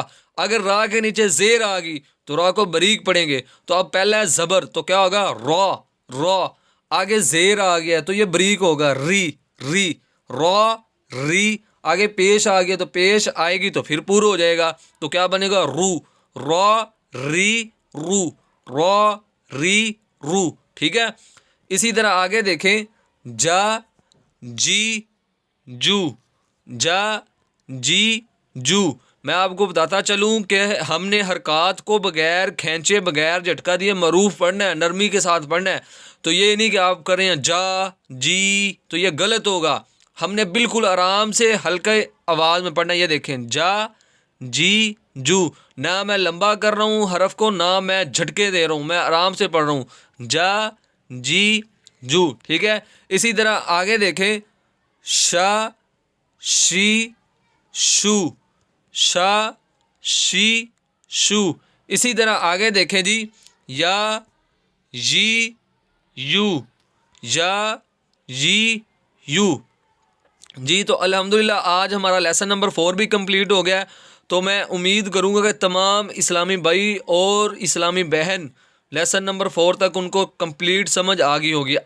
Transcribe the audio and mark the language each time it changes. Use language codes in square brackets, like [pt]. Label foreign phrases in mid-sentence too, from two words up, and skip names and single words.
[ur] اگر را کے نیچے زیر آ گئی تو را کو باریک پڑھیں گے۔ تو اب پہلا ہے زبر، تو کیا ہوگا؟ را، را۔ آگے زیر آ گیا تو یہ باریک ہوگا، ری، ری، را، ری۔ آگے پیش آ گیا تو پیش آئے گی تو پھر پر ہو جائے گا، تو کیا بنے گا؟ رو، را، ری، رو، را، ری، رو۔ ٹھیک ہے۔ اسی طرح آگے دیکھیں، جا، جی، جو، جا، جی، جو۔ میں آپ کو بتاتا چلوں کہ ہم نے حرکات کو بغیر کھینچے، بغیر جھٹکا دیے معروف پڑھنا ہے، نرمی کے ساتھ پڑھنا ہے۔ تو یہ نہیں کہ آپ کریں جا، جی، تو یہ غلط ہوگا۔ ہم نے بالکل آرام سے ہلکے آواز میں پڑھنا ہے۔ یہ دیکھیں، جا، جی، جو۔ نہ میں لمبا کر رہا ہوں حرف کو، نہ میں جھٹکے دے رہا ہوں، میں آرام سے پڑھ رہا ہوں، جا، جی، جو۔ ٹھیک ہے۔ اسی طرح آگے دیکھیں، شا، شی، شو، شا، شی، شو۔ اسی طرح آگے دیکھیں جی، یا، جی، یو، یا، جی، یو۔ جی تو الحمدللہ آج ہمارا [en] lesson number [ur] 4 بھی کمپلیٹ ہو گیا ہے۔ تو میں امید کروں گا کہ تمام اسلامی بھائی اور اسلامی بہن [en] lesson number [ur] 4 تک ان کو کمپلیٹ سمجھ آ گئی ہوگی۔